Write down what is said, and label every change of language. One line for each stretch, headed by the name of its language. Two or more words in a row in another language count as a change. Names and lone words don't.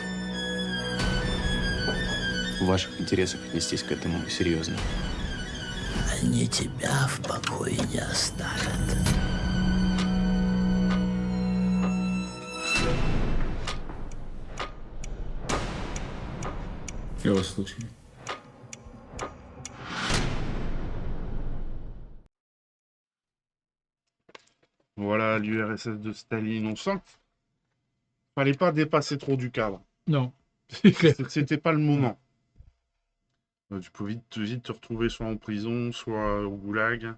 Russian: В ваших интересах отнестись к этому серьезно. Они тебя в покое не оставят. Я вас слушаю.
French: Voilà, l'URSS de Staline. On sent qu'il fallait pas dépasser trop du cadre. Non, c'est clair. C'était pas le moment. Tu peux vite te retrouver soit en prison, soit au goulag.